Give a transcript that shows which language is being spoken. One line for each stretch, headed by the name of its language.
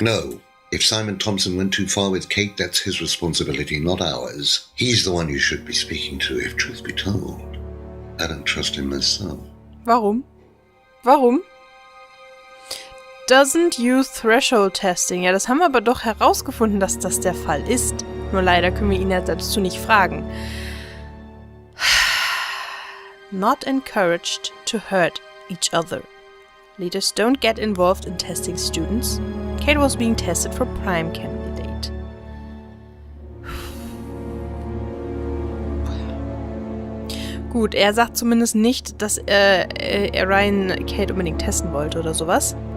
English: No. If Simon Thompson went too far with Kate, that's his responsibility, not ours. He's the one you should be speaking to, if truth be told. I don't trust him myself.
German: Warum?
English: Doesn't use threshold testing.
German: Ja, das haben wir aber doch herausgefunden, dass das der Fall ist. Nur leider können wir ihn ja dazu nicht fragen.
English: Not encouraged to hurt each other. Leaders don't get involved in testing students. Kate was being tested for prime candidate.
German: Gut, er sagt zumindest nicht, dass er Ryan Kate unbedingt testen wollte oder sowas.